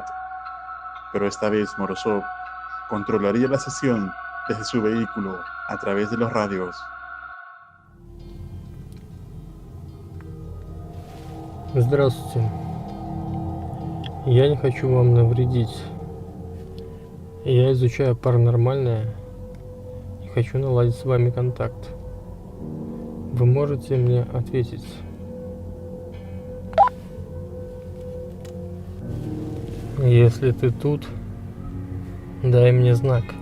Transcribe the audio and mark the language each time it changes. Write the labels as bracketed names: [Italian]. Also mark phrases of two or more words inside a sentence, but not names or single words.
[Spanish] Pero esta vez Morozov controlaría la sesión desde su vehículo a través de los radios. [Russian] Здравствуйте. Я не хочу вам навредить. Я изучаю паранормальное и хочу наладить с вами контакт. Вы можете мне ответить? Если ты тут, дай мне знак.